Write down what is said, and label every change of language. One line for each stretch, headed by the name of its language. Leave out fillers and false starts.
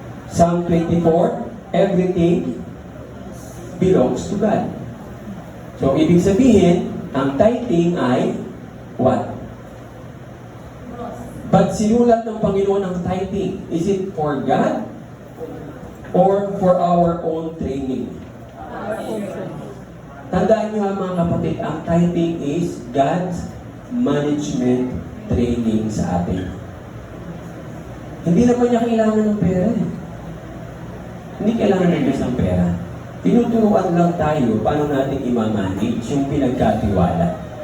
English: Psalm 24, everything belongs to God.
Filipino: So, ibig sabihin, ang tithing ay what? But sinulat ng Panginoon ang tithing.
English: Is it for God or for our own training?
Filipino: Tandaan niyo mga kapatid, ang tithing
English: is God's management training
Filipino: sa atin. Hindi naman niya kailangan ng pera eh. Hindi kailangan ng Diyos ng pera. Tinuturuan lang tayo paano natin i-manage yung pinagkatiwala.